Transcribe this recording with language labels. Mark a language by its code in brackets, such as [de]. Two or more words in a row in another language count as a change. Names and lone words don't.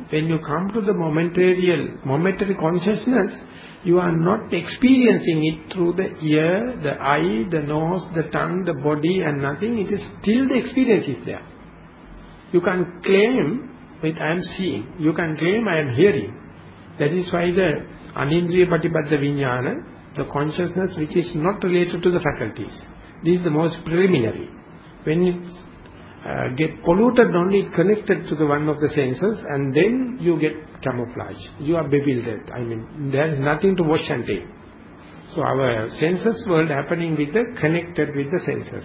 [en] When you come to the momentary consciousness, you are not experiencing it through the ear, the eye, the nose, the tongue, the body and nothing. It is still the experience is there. You can claim that I am seeing. You can claim I am hearing. That is why the [sa] anindriya patipaddha vijnana, [en] the consciousness which is not related to the faculties. This is the most preliminary. When it get polluted, only it connected to the one of the senses, and then you get camouflage. You are bewildered. I mean, there is nothing to wash and take. So our senses world happening with the connected with the senses.